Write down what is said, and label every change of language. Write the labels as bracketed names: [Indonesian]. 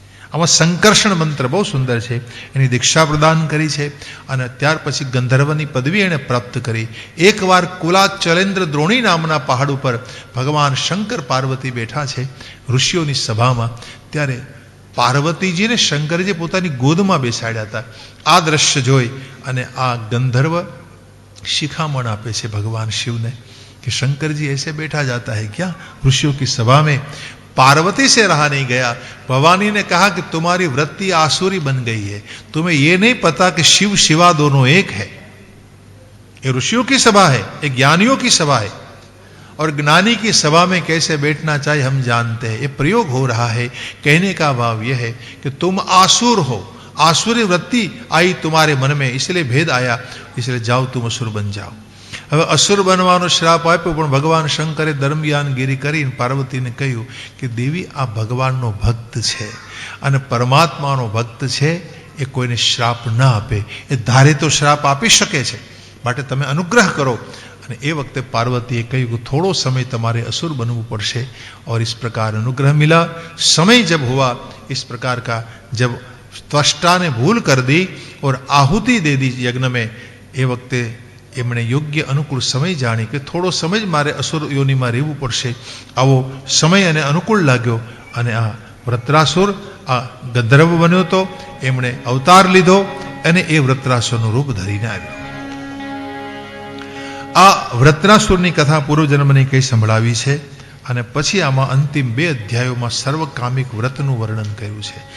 [Gujarati] આમાં સંકર્ષણ મંત્ર બહુ સુંદર છે. એની દીક્ષા પ્રદાન કરી છે અને ત્યાર પછી ગંધર્વની પદવી એણે પ્રાપ્ત કરી. એકવાર કુલાચલેન્દ્ર દ્રોણી નામના પહાડ ઉપર ભગવાન શંકર પાર્વતી બેઠા છે ઋષિઓની સભામાં. ત્યારે પાર્વતીજીને શંકરજી પોતાની ગોદમાં બેસાડ્યા હતા. આ દ્રશ્ય જોઈ અને આ ગંધર્વ શિખામણ આપે છે ભગવાન શિવને [Hindi] कि शंकर जी ऐसे बैठा जाता है क्या ऋषियों की सभा में. पार्वती से रहा नहीं गया. भवानी ने कहा कि तुम्हारी वृत्ति आसुरी बन गई है, तुम्हें यह नहीं पता कि शिव शिवा दोनों एक है. ये ऋषियों की सभा है, ये ज्ञानियों की सभा है, और ज्ञानी की सभा में कैसे बैठना चाहिए हम जानते हैं. ये प्रयोग हो रहा है. कहने का भाव यह है कि तुम आसुर हो, आसुरी वृत्ति आई तुम्हारे मन में, इसलिए भेद आया, इसलिए जाओ तुम असुर बन जाओ. [Gujarati] હવે અસુર બનવાનો શ્રાપ આપ્યો, પણ ભગવાન શંકરે દરમિયાનગીરી કરીને પાર્વતીને કહ્યું કે દેવી આ ભગવાનનો ભક્ત છે અને પરમાત્માનો ભક્ત છે, એ કોઈને શ્રાપ ન આપે. એ ધારે તો શ્રાપ આપી શકે છે, માટે તમે અનુગ્રહ કરો. અને એ વખતે પાર્વતીએ કહ્યું કે થોડો સમય તમારે असुर बनવું પડશે. [Hindi] और इस प्रकार अनुग्रह मिला. समय जब हुआ इस प्रकार का, जब त्वष्टा ने भूल कर दी और आहुति दे दी यज्ञ में, [Gujarati] એ વખતે એમણે યોગ્ય અનુકૂળ સમય જાણી કે થોડો સમય જ મારે અસુર યોનિમાં રહેવું પડશે. આવો સમય અને અનુકૂળ લાગ્યો અને આ વૃત્રાસુર આ ગંધર્વ બન્યો હતો. એમણે અવતાર લીધો અને એ વૃત્રાસુરનું રૂપ ધરીને આવ્યો. આ વૃત્રાસુરની કથા પૂર્વજન્મની કઈ સંભળાવી છે. અને પછી આમાં અંતિમ 2 અધ્યાયોમાં સર્વકામિક વ્રતનું વર્ણન કર્યું છે.